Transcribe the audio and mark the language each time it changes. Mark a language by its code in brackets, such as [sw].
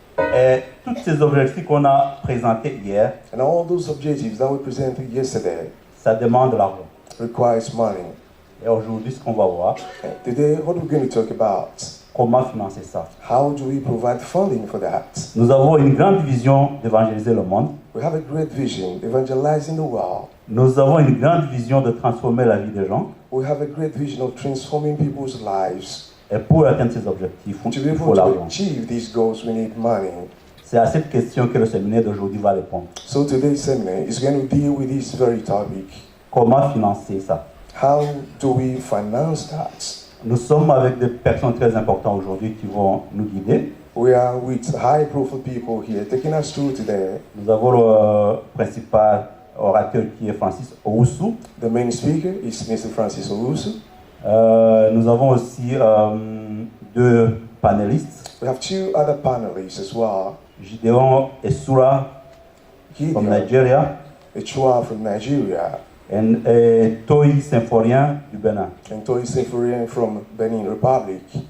[fr] Et tous ces objectifs qu'on a présentés hier, [en] And all those objectives that we presented yesterday [fr] ça demande de l'argent. [en] requires money. [fr] Et aujourd'hui, ce qu'on va voir, [en] And today, what are we going to talk about? [fr] comment financer ça. [en] How do we provide funding for that? [fr] Nous avons une grande vision d'évangéliser le monde. [en] We have a great vision, evangelizing the world. [fr] Nous avons une grande vision de transformer la vie des gens. [en] We have a great vision of transforming people's lives. [fr] Et pour atteindre ces objectifs, [en] To be [fr] il [en] able [fr] faut [en] to [fr] l'argent. [en] achieve these goals, we need money. [fr] C'est à cette question que le séminaire d'aujourd'hui va répondre. [en] So today's seminar is going to deal with this very topic. [fr] Comment financer ça? [en] How do we finance that? [fr] Nous sommes avec des personnes très importantes aujourd'hui qui vont nous guider. [en] We are with high-profile people here taking us through today. [fr] Nous avons le principal orateur qui est Francis Owusu. [en] The main speaker is Mr. Francis Owusu. [fr] Nous avons aussi deux panélistes, [en] We have two other panelists as well. Gideon Esura from Gideon Nigeria Echua from Nigeria [fr] et Toi Symphorien du Bénin. [en] and Toy Sefurian from Benin Republic.